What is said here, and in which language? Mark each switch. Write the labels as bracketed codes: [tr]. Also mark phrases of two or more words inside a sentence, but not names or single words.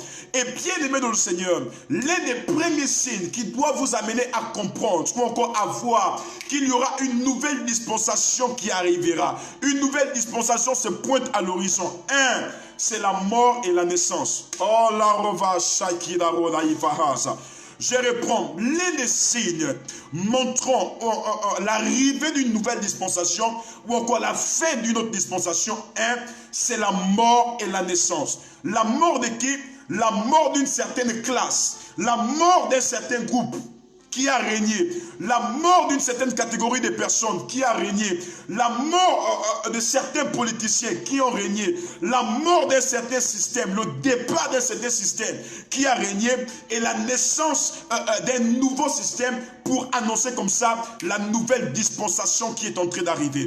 [fr] Et bien aimé dans le Seigneur, l'un des premiers signes qui doit vous amener à comprendre, ou encore à voir qu'il y aura une nouvelle dispensation qui arrivera. Une nouvelle dispensation se pointe à l'horizon. C'est la mort et la naissance. Oh la rova shakida roda ifahaza. Je reprends l'un des signes montrant l'arrivée d'une nouvelle dispensation ou encore la fin d'une autre dispensation. C'est la mort et la naissance. La mort de qui? La mort d'une certaine classe, la mort d'un certain groupe qui a régné, la mort d'une certaine catégorie de personnes qui a régné, la mort de certains politiciens qui ont régné, la mort d'un certain système, le départ d'un certain système qui a régné et la naissance d'un nouveau système pour annoncer comme ça la nouvelle dispensation qui est en train d'arriver.